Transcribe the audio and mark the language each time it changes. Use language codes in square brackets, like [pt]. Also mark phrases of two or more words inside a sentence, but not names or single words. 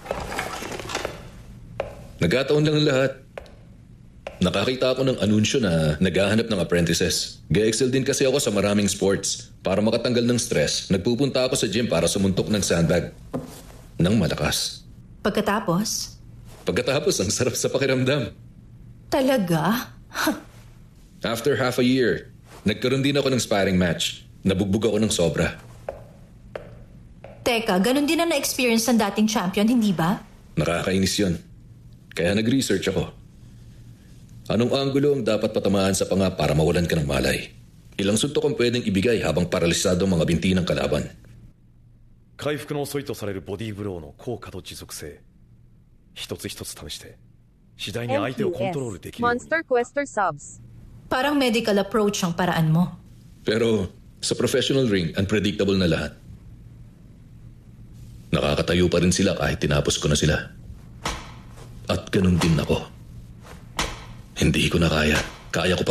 [tl] Nagkataon lang ang lahat. Nakakita ako ng anunsyo na naghahanap ng apprentices. Ga-excel din kasi ako sa maraming sports. Para makatanggal ng stress, nagpupunta ako sa gym para sumuntok ng sandbag. Nang malakas. Pagkatapos, ang sarap sa pakiramdam. talaga? [en] After half a year, [tl] nagkaroon din ako ng sparring match. Nabugbog ako ng sobra. Teka, ganun din ang na-experience ng dating champion, hindi ba? Nakakainis yun. Kaya nag-research ako. Anong anggulo ang dapat patamaan sa panga para mawalan ka ng malay? Ilang suntok ang pwedeng ibigay habang paralisado ang mga binti ng kalaban? [ja] 回復の遅いとされるボディーブローの効果と持続性一つ一つ試して次第に相手をコントロールできるように [en] Monster Quester subs. [tl] Parang [en] medical approach [tl] ang paraan mo. Pero sa [en] professional ring, [tl] unpredictable na lahat. Nakakatayo pa rin sila kahit tinapos ko na sila. At ganun din ako. Hindi ko na kaya. Kaya ko pa.